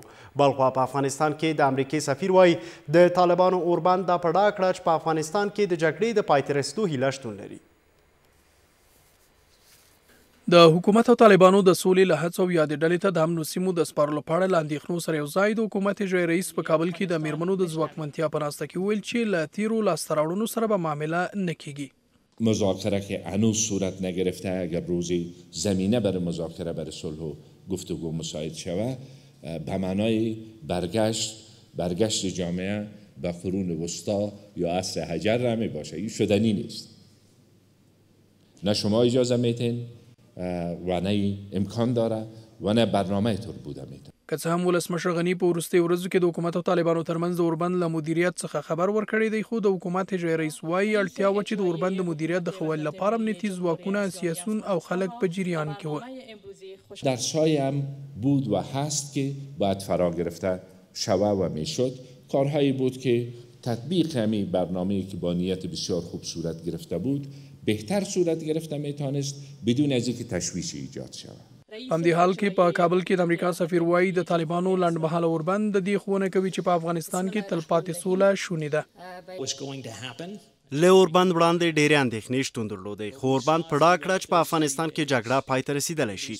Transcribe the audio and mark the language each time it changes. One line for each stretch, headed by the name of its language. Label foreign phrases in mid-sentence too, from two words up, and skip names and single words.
Pashto: بلخوا په افغانستان کې د امریکې سفیر وایي د طالبانو اوربند دا په ډاګه کړه چې په افغانستان کې د جګړې د پای ته رسېدو هیله شتون لري. د حکومت او طالبانو د سولې له هڅو یادې ډلې ته د امنو سیمو د سپارلو په اړه له اندېښنو سره یو ځای د حکومت اجرایي رئیس په کابل کې د میرمنو د ځواکمنتیا په ناسته کې وویل چې له تیرو لاسته راوړنو سره به معامله نه کیږي.
Persian: مذاکره که هنوز صورت نگرفته اگر روزی زمینه برای مذاکره برای صلح و گفتگو مساعد شود به معنای برگشت جامعه به قرون وسطا یا عصر حجر را می باشه. این شدنی نیست. نه شما اجازه میتین و نه امکان داره و نه برنامه طور بوده میتونه.
Pashto: که څه هم ولسمشر غني په وروستیو ورځو کې د حکومت او طالبانو ترمنځ د اوربند له مدیریت څخه خبر ورکړی دی، خو د حکومت اجرایي رئیس وایي اړتیا وه چې د اوربند د مدیریت د ښه والي لپاره امنیتي ځواکونه، سیاسیون او خلک په جریان کې وه.
Persian: درس‌هایی هم بود و هست که باید فرا گرفته شود و میشد. کارهایی بود که تطبیق همین برنامه‌ای که با نیت بسیار خوب صورت گرفته بود بهتر صورت گرفته میتونست بدون از اینکه تشویش ایجاد شود.
Pashto: په همدې حال کې په کابل کې د امریکا سفیر وایي د طالبانو لنډمهاله اوربند د دې ښوونه کوي چې په افغانستان کې تلپاتې سوله شونې ده. له اوربند وړاندې ډېرې اندېښنې شتون درلودی، خو اوربند په ډاګه کړه چې په افغانستان کې جګړه پای ته رسېدلی شي.